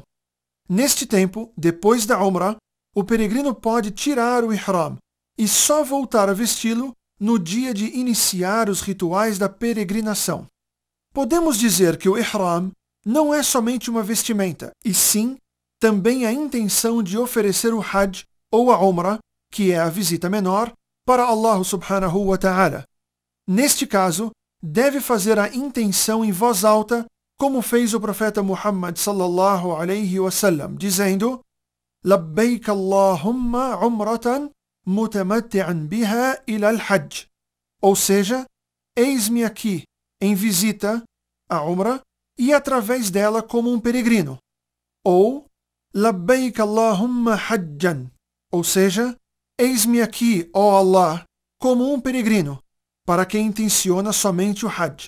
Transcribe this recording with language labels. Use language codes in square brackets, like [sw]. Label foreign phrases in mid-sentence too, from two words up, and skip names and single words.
[pt] Neste tempo, depois da Umrah, o peregrino pode tirar o Ihram e só voltar a vesti-lo no dia de iniciar os rituais da peregrinação. Podemos dizer que o Ihram não é somente uma vestimenta, e sim também a intenção de oferecer o Hajj ou a Umrah, que é a visita menor, para Allah [ar] سبحانه وتعالى. [pt] Neste caso, deve fazer a intenção em voz alta, como fez o profeta Muhammad [ar] صلى الله عليه وسلم, [pt] dizendo: [ar] لبيك اللهم عمرة متمتعا بها إلى الحج. [pt] Ou seja, eis-me aqui em visita a Umrah e através dela como um peregrino. [ar] Ou لبيك اللهم حجا. [pt] Ou seja, eis-me aqui, ó Allah, como um peregrino, para quem intenciona somente o Hajj.